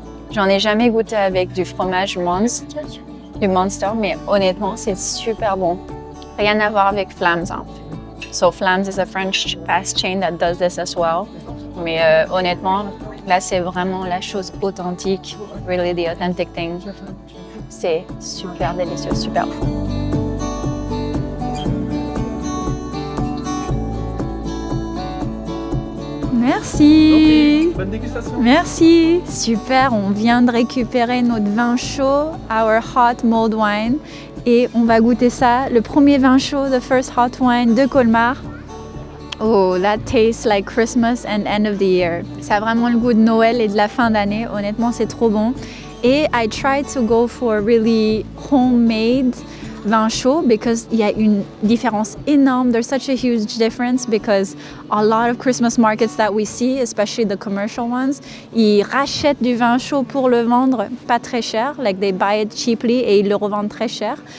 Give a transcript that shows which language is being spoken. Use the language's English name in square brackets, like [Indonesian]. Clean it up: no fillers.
[French] J'en ai jamais goûté avec du fromage Monster, mais honnêtement, c'est super bon. Rien à voir avec Flam's. Hein. [English] So Flam's is a French fast chain that does this as well. [French] Mais honnêtement, là, c'est vraiment la chose authentique, [English] really the authentic thing. [French] C'est super délicieux, super bon. Merci. Okay. Bonne dégustation. Merci. Super, on vient de récupérer notre vin chaud, [English] our hot mulled wine. [French] Et on va goûter ça, le premier vin chaud, [English] the first hot wine [French] de Colmar. [English] Oh, that tastes like Christmas and end of the year. [French] Ça a vraiment le goût de Noël et de la fin d'année. Honnêtement, c'est trop bon. Et [English] I tried to go for really homemade [French] vin chaud because il y a une différence énorme. [English] There's such a huge difference because a lot of Christmas markets that we see, especially the commercial ones, [French] ils rachètent du vin chaud pour le vendre pas très cher, [English] like they buy it cheaply [French] et ils le revendent très cher.